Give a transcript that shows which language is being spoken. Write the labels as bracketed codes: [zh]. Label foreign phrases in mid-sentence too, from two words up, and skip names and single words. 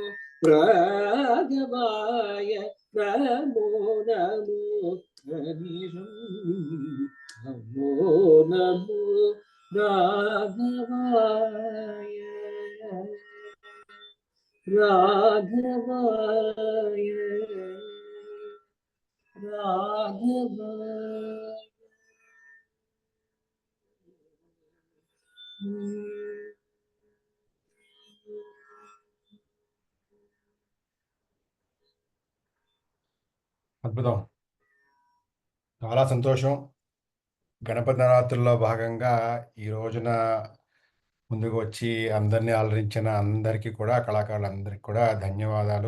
[sa] राघवाय नमो नमो हरिशं नमो नमो राघवाय राघवाय राघवाय [te] అద్భుతం. చాలా సంతోషం. గణపతి నవరాత్రుల్లో భాగంగా ఈ రోజున ముందుకు వచ్చి అందరినీ అలరించిన అందరికీ కూడా, కళాకారులందరికీ కూడా ధన్యవాదాలు.